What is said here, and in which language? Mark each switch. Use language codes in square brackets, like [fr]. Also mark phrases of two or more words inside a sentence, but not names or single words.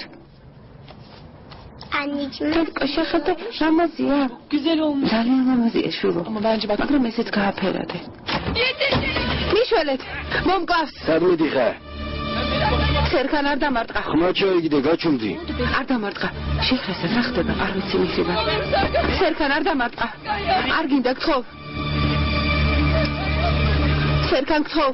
[tr] Anneciğim. [ka] თეთრ შეხედე, ლამაზია. [tr] Güzel olmuş. [ka] ძალიან ლამაზია შვილო. [tr] Ama bence bak. [ka] მაგრამ ესეც გააფერადე. მიშველეთ, მომკლავს. სად მიდიხარ? სერქან არ დამარტყა. ხმა ჩაიგდე, გაჩუმდი. არ დამარტყა. შეხრესა რა ხდება? არ ვიცი მიხება. სერქან არ დამარტყა. არ გინდა გთხოვ. სერქან გთხოვ.